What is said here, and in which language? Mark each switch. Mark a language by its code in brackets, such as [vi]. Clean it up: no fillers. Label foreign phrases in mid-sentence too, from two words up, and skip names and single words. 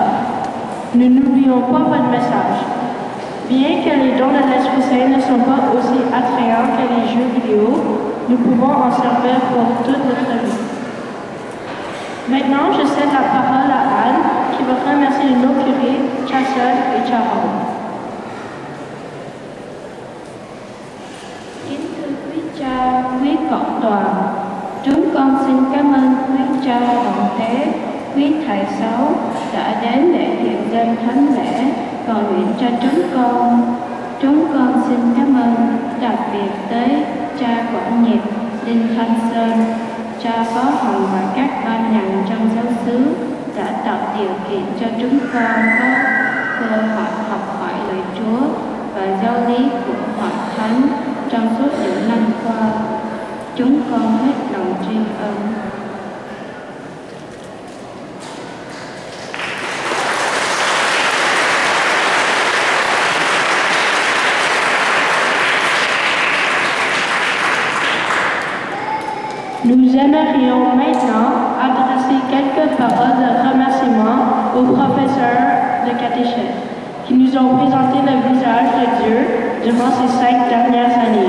[fr] Nous n'oublions pas votre message. Bien que les dons de l'Esprit Saint ne sont pas aussi attrayants que les jeux vidéo, nous pouvons en servir pour toute notre vie. Maintenant, je cède la parole à Anne, qui va remercier nos curés, Chassol et Charles. [vi] Kính thưa quý cha, quý cộng đoàn, chúng con xin cảm ơn quý cha đoàn tế, quý thầy sáu đã đến để hiện dân thánh lễ cầu nguyện cho chúng con. Chúng con xin cảm ơn đặc biệt tới cha Quảng Nhật, Đinh Thanh Sơn, cha Phó Hồng và các ban ngành trong giáo xứ đã tạo điều kiện cho chúng con có cơ hội học hỏi lời Chúa và giáo lý của Hội Thánh trong suốt những năm qua. Chúng con hết lòng tri ân. [fr] Nous aimerions maintenant adresser quelques paroles de remerciement aux professeurs de catéchèse qui nous ont présenté le visage de Dieu durant ces 5 dernières années.